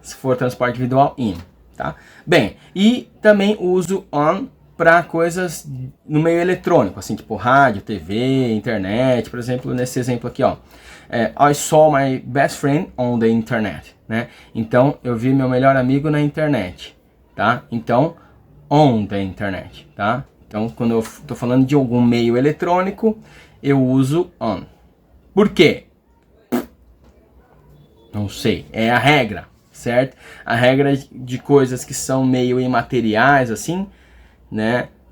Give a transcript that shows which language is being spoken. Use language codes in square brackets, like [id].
[pt] Se for transporte individual, in, tá? Bem, e também uso on para coisas no meio eletrônico, assim, tipo rádio, TV, internet. Por exemplo, nesse exemplo aqui, ó. [en] I saw my best friend on the internet, né? [pt] Então, eu vi meu melhor amigo na internet, tá? Então, [en] on the internet, [pt] tá? Então, quando eu tô falando de algum meio eletrônico, eu uso on. Por quê? Não sei, é a regra, certo? A regra de coisas que são meio imateriais, assim, né?